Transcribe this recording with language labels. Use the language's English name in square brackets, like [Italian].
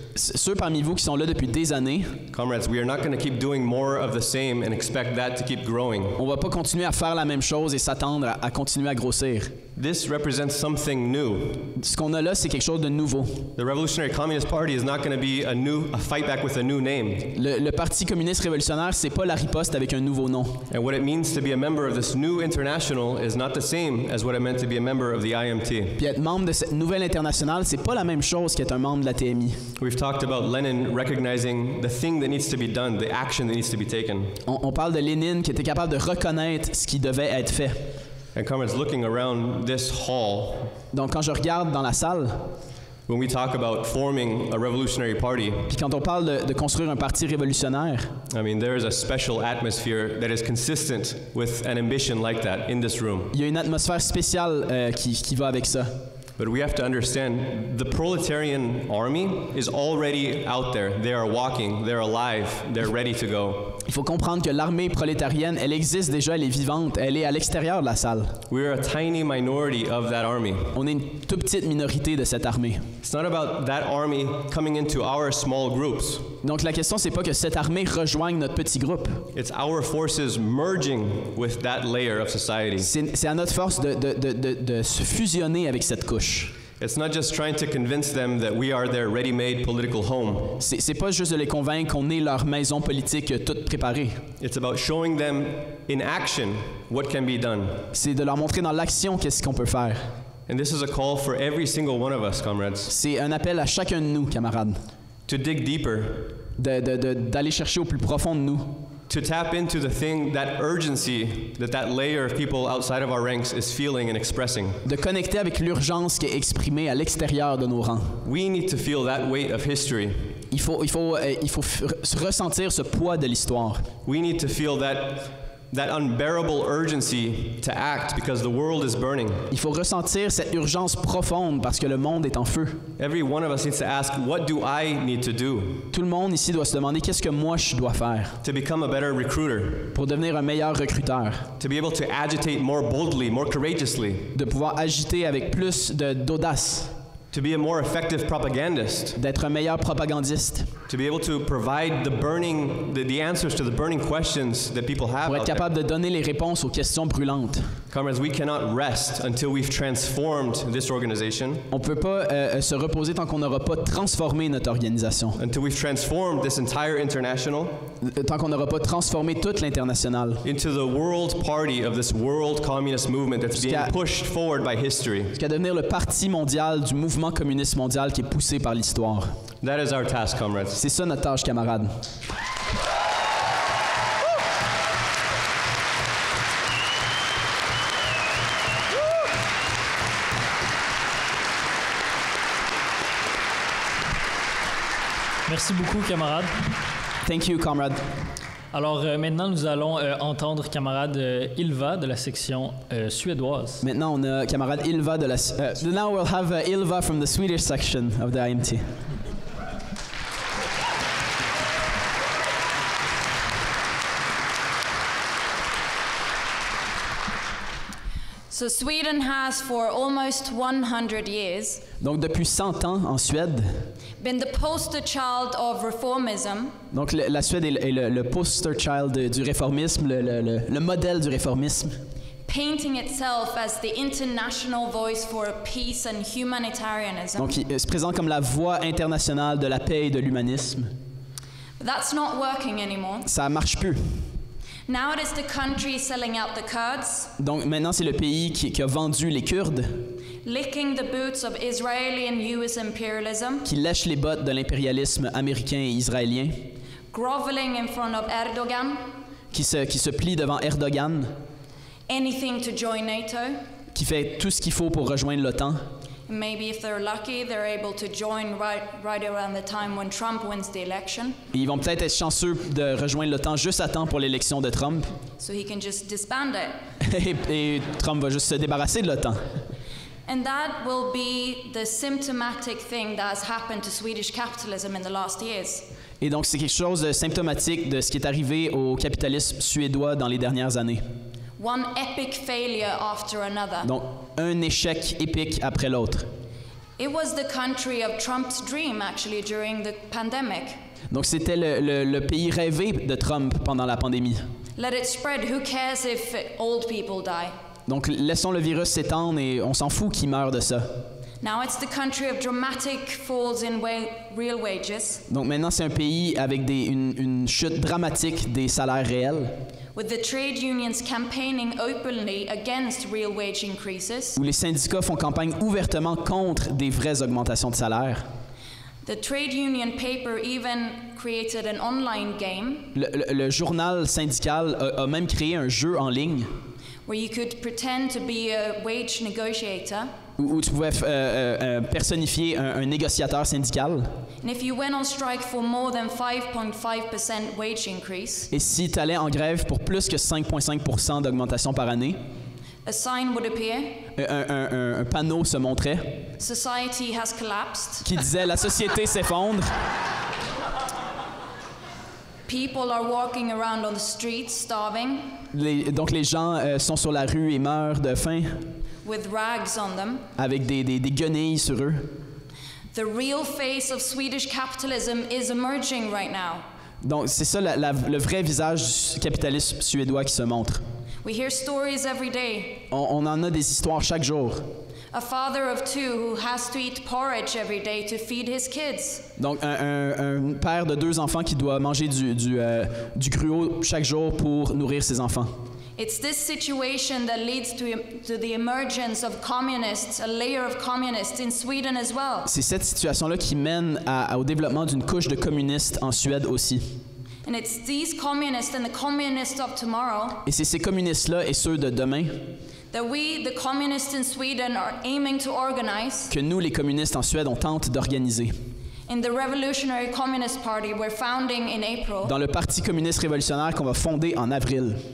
[French] ceux parmi vous qui sont là depuis des années, [English] comrades, we are not going to keep doing more of the same and expect that to keep growing. [French] On va pas continuer à faire la même chose et s'attendre à continuer à grossir. [English] This represents something new. [French] Ce qu'on a là, c'est quelque chose de nouveau. [English] The Revolutionary Communist Party is not going to be a fight back with a new name. [French] Le Parti communiste révolutionnaire, c'est pas la riposte avec un nouveau nom. [English] And what it means to be a member of this new international is not the same as what it meant to be a member of the IMT. [French] Puis être membre de cette nouvelle internationale, c'est pas la même chose qu'être un membre de la TMI. [English] We've talked about Lenin recognizing the thing that needs to be done, the action that needs to be taken. [French] On parle de Lénine qui était capable de reconnaître ce qui devait être fait. [English] And comrades, looking around this hall, [French] donc quand je regarde dans la salle, [English] when we talk about forming a revolutionary party, [French] puis quand on parle de construire un parti révolutionnaire, [English] I mean, there is a special atmosphere that is consistent with an ambition like that in this room. [French] Il y a une atmosphère spéciale qui va avec ça. [English] But we have to understand the proletarian army is already out there. They are walking, they're alive, they're ready to go. [French] Il faut comprendre que l'armée prolétarienne, elle existe déjà, elle est vivante, elle est à l'extérieur de la salle. [English] We are a tiny minority of that army. [French] On est une toute petite minorité de cette armée. [English] It's not about that army coming into our small groups. [French] Donc la question c'est pas que cette armée rejoigne notre petit groupe. [English] It's our forces merging with that layer of society. [French] C'est à notre force de se fusionner avec cette couche. [English] It's not just trying to convince them that we are their ready-made political home. [French] C'est pas juste de les convaincre qu'on est leur maison politique toute préparée. [English] It's about showing them in action what can be done. [French] C'est de leur montrer dans l'action qu'est-ce qu'on peut faire. [English] And this is a call for every single one of us, comrades. [French] C'est un appel à chacun de nous, camarades. [English] To dig deeper. [French] D'aller chercher au plus profond de nous. [English] To tap into the thing, that urgency that layer of people outside of our ranks is feeling and expressing. [French] De connecter avec l'urgence qui est exprimée à l'extérieur de nos rangs. [English] We need to feel that weight of history. [French] Il faut ressentir ce poids de l'histoire. [English] We need to feel that unbearable urgency to act because the world is burning. [French] Il faut ressentir cette urgence profonde parce que le monde est en feu. [English] Every one of us needs to ask, what do I need to do? [French] Tout le monde ici doit se demander qu'est-ce que moi je dois faire. [English] To become a better recruiter. [French] Pour devenir un meilleur recruteur. [English] To be able to agitate more boldly, more courageously. [French] De pouvoir agiter avec plus d'audace. [English] To be a more effective propagandist. [French] D'être un meilleur propagandiste. [English] To be able to provide the answers to the burning questions that people have. [French] Pour être capable de donner les réponses aux questions brûlantes. [English] Comrades, we cannot rest until we've transformed this organization. [French] On peut pas se reposer tant qu'on n'aura pas transformé notre organisation. [English] Until we've transformed this entire international. [French] Tant qu'on n'aura pas transformé toute l'internationale. [English] Into the world party of this world communist movement that's being pushed forward by history. [French] Jusqu'à devenir le parti mondial du mouvement communiste mondial qui est poussé par l'histoire. [English] That is our task, comrades. [French] C'est ça notre tâche, camarades. Merci beaucoup, camarades. [English] Thank you, comrade. [French] Alors maintenant, nous allons entendre camarade Ylva de la section suédoise. Maintenant, on a camarade Ylva de la... [English] now we'll have Ylva from the Swedish section of the IMT. So Sweden has for almost 100 years [French] Donc depuis 100 ans en Suède, [English] been the poster child of reformism. [French] donc la Suède est le [English] poster child [French] du réformisme, le modèle du réformisme. [English] Painting itself as the international voice for peace and humanitarianism. [French] Donc il se présente comme la voix internationale de la paix et de l'humanisme. [English] But that's not working anymore. [French] Ça marche plus. [English] Now it is the country selling out the Kurds, [French] Donc maintenant c'est le pays qui a vendu les Kurdes, [English] licking the boots of Israeli and US imperialism, [French] qui lèche les bottes de l'impérialisme américain et israélien, [English] groveling in front of Erdogan, [French] qui se plie devant Erdogan, [English] anything to join NATO. [French] qui fait tout ce qu'il faut pour rejoindre l'OTAN. [English] Maybe if they're lucky, they're able to join right around the time when Trump wins the election. [French] Et ils vont peut-être être chanceux de rejoindre l'OTAN juste à temps pour l'élection de Trump. [English] So he can just disband it. [French] et Trump va juste se débarrasser de l'OTAN. [English] And that will be the symptomatic thing that has happened to Swedish capitalism in the last years. [French] Et donc c'est quelque chose de symptomatique de ce qui est arrivé au capitalisme suédois dans les dernières années. [English] One epic failure after another. [French] Donc un échec épique après l'autre. [English] It was the country of Trump's dream actually during the pandemic. [French] Donc c'était le pays rêvé de Trump pendant la pandémie. [English] Let it spread. Who cares if old people die? [French] Donc laissons le virus s'étendre et on s'en fout qui meurt de ça. [English] Now it's the country of dramatic falls in real wages. [French] Donc maintenant c'est un pays avec une chute dramatique des salaires réels. [English] With the trade unions campaigning openly against real wage increases. [French] Où les syndicats font campagne ouvertement contre des vraies augmentations de salaire. [English] The trade union paper even created an online game. [French] Le journal syndical a même créé un jeu en ligne. [English] Where you could pretend to be a wage negotiator. [French] Où tu pouvais personnifier un négociateur syndical. [English] And if you went on strike for more than 5.5% wage increase, [French] et si tu allais en grève pour plus que 5,5% d'augmentation par année, [English] a sign would appear. [French] Un panneau se montrait. [English] Society has collapsed. [French] Qui disait la société s'effondre. [English] People are walking around on the streets starving. [French] Donc les gens sont sur la rue et meurent de faim. [English] With rags on them. [French] Avec des guenilles sur eux. [English] The real face of Swedish capitalism is emerging right now. [French] Donc c'est ça le vrai visage du capitalisme suédois qui se montre. [English] We hear stories every day. [French] On en a des histoires chaque jour. [English] A father of two who has to eat porridge every day to feed his kids. [French] Donc un père de 2 enfants qui doit manger du gruau chaque jour pour nourrir ses enfants. [English] It's this situation that leads to the emergence of communists, a layer of communists in Sweden as well. [French] C'est cette situation-là qui mène au développement d'une couche de communistes en Suède aussi. [English] And it's these communists and the communists of tomorrow. [French] Et c'est ces communistes-là et ceux de demain. [English] That we, the communists in Sweden, are aiming to organize. [French] Que nous, les communistes en Suède, on tente d'organiser. [English] In the Revolutionary Communist Party we're founding in April. [French] Dans le Parti Communiste Révolutionnaire qu'on va fonder en avril.